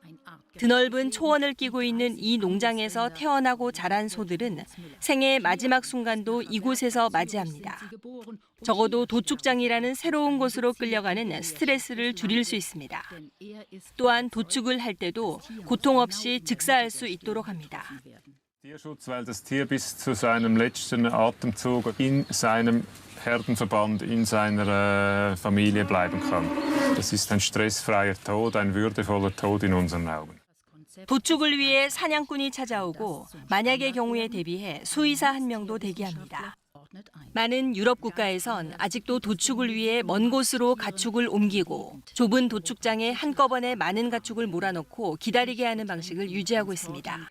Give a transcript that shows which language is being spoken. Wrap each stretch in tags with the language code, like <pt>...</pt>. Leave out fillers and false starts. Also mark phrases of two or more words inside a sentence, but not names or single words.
<ko>드넓은 초원을 끼고 있는 이 농장에서 태어나고 자란 소들은 생애의 마지막 순간도 이곳에서 맞이합니다. 적어도 도축장이라는 새로운 곳으로 끌려가는 스트레스를 줄일 수 있습니다. 또한 도축을 할 때도 고통 없이 즉사할 수 있도록 합니다.</ko> <de>Tierschutz, weil das Tier bis zu seinem letzten Atemzug in seinem Herdenverband, in seiner Familie bleiben kann. Das ist ein stressfreier Tod, ein würdevoller Tod in unseren Augen.</de> <ko>도축을 위해 사냥꾼이 찾아오고 만약의 경우에 대비해 수의사 한 명도 대기합니다. 많은 유럽 국가에선 아직도 도축을 위해 먼 곳으로 가축을 옮기고 좁은 도축장에 한꺼번에 많은 가축을 몰아넣고 기다리게 하는 방식을 유지하고 있습니다.</ko>